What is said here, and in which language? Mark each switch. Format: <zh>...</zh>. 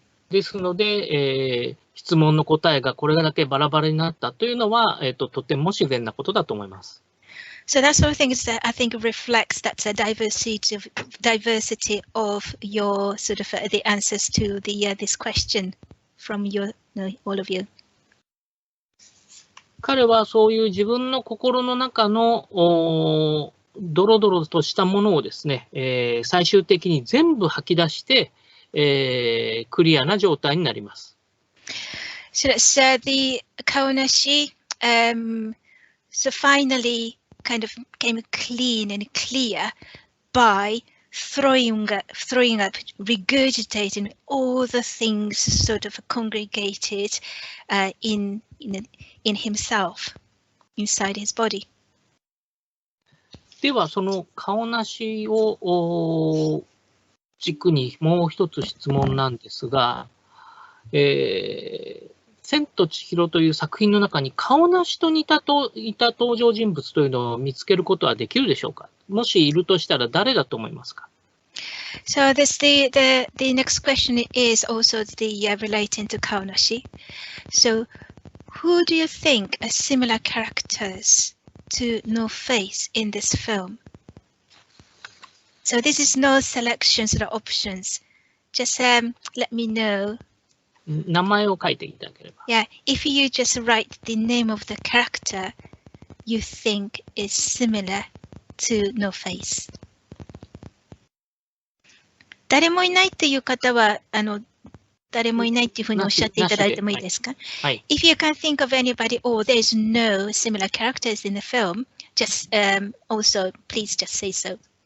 <ja>ですので、質問の答えがこれだけバラバラになったというのは、とても自然なことだと思います。</ja> <en>So that sort of thing is that I think reflects that diversity of your sort of the answers to this question from all of you.</en> <ja>彼はそういう自分の心の中のドロドロとしたものをですね、最終的に全部吐き出して、クリアな状態になります。</ja> <en>So that's the Kaonashi. So finally, kind of became clean and clear by throwing up, regurgitating all the things sort of congregated in himself, inside his body.</en> <ja>では、その顔なしを軸にもう一つ質問なんですが、千と千尋という作品の中に顔なしと似た登場人物というのを見つけることはできるでしょうか。もしいるとしたら誰だと思いますか。</ja> <en>So the next question is also relating to Kaonashi. So who do you think are similar characters to No Face in this film? So this is no selections or options. Just let me know.</en> <ja>名前を書いていただければ。</ja> <en>Yeah, if you just write the name of the character you think is similar to No Face.</en> <ja>誰もいないっていう方は誰もいないっていうふうにおっしゃっていただいてもいいですか？はい。</ja> <en>If you can think of anybody or there's no similar characters in the film, just also please just say so.</en>